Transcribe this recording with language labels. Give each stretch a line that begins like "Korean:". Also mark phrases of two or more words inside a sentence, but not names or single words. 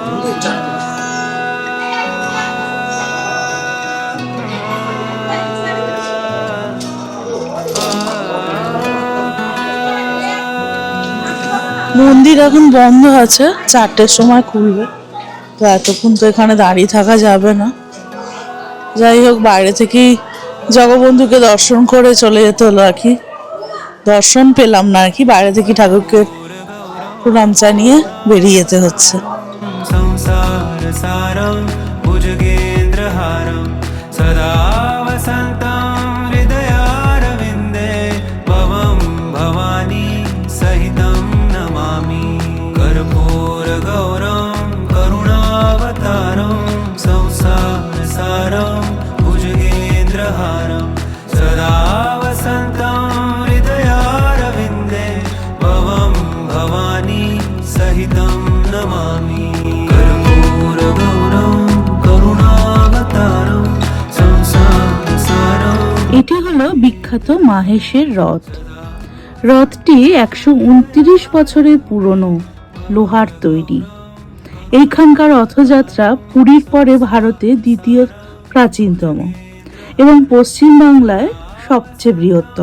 Bangla: মন্দির এখন বন্ধ আছে, 4টের সময় খুলবে। তো এতক্ষণ তো এখানে দাঁড়িয়ে থাকা যাবে না। যাই হোক, বাইরে থেকেই জগবন্ধুকে দর্শন করে চলে যেতে হলো আর কি। দর্শন পেলাম না আর কি, বাইরে থেকে ঠাকুরকে প্রণাম জানিয়ে বেরিয়ে যেতে হচ্ছে।
Sanskrit: संसार सारं भुजगेन्द्रहारं सदा वसन्तं हृदयारविन्दे भवं भवानी सहितं नमामि कर्पूरगौरं करुणावतारं संसार सारं भुजगेन्द्रहारं सदा वसन्तं हृदयारविन्दे भवं भवानी सहितं नमामि
Bangla: এটি হলো বিখ্যাত মাহেশের রথ। রথটি 129 বছরের পুরনো, লোহার তৈরি। এইখানকার রথযাত্রা পুরীর পরে ভারতে দ্বিতীয় প্রাচীনতম এবং পশ্চিম বাংলায় সবচেয়ে বৃহত্তম।